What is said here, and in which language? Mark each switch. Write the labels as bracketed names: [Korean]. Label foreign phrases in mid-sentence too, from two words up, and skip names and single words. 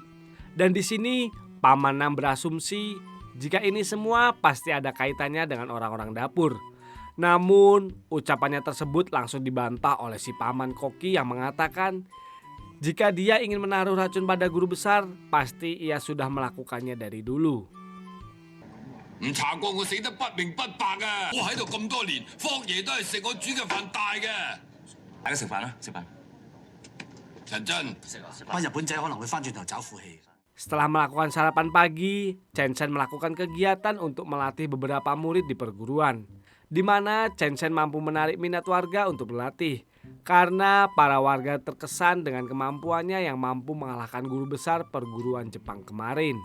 [Indonesian] Dan di sini, Paman Nam berasumsi jika ini semua pasti ada kaitannya dengan orang-orang dapur. Namun, ucapannya tersebut langsung dibantah oleh si Paman Koki yang mengatakan jika dia ingin menaruh racun pada guru besar, pasti ia sudah melakukannya dari dulu. [Cantonese] 唔查過我死得不明不白啊！我喺度咁多年，霍爺都係食我煮嘅飯大嘅。大家食飯啦，食飯。陳真，班日本仔可能會翻轉頭找負氣。 [Indonesian] Setelah melakukan sarapan pagi, Chen Chen melakukan kegiatan untuk melatih beberapa murid di perguruan, di mana Chen Chen mampu menarik minat warga untuk berlatih, karena para warga terkesan dengan kemampuannya yang mampu mengalahkan guru besar perguruan Jepang kemarin.